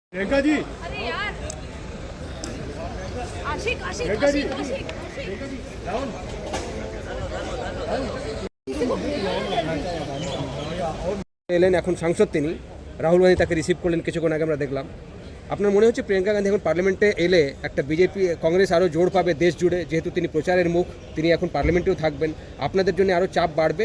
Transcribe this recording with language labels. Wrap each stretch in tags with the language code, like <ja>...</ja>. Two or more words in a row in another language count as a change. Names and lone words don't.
<hi>प्रियंका जी, अरे यार आशिक आशिक प्रियंका जी, आशिक आशिक प्रियंका जी, राहुल</hi> <bn>এলেন এখন সাংসদ তিনি রাহুল গান্ধী তাকে রিসিভ করলেন কিছুক্ষণ আগে আমরা দেখলাম। আপনার মনে হচ্ছে প্রিয়াঙ্কা গান্ধী এখন পার্লামেন্টে এলে একটা বিজেপি কংগ্রেস আরও জোর পাবে দেশ জুড়ে, যেহেতু তিনি প্রচারের মুখ, তিনি এখন পার্লামেন্টেও থাকবেন, আপনাদের জন্য আরও চাপ বাড়বে?</bn>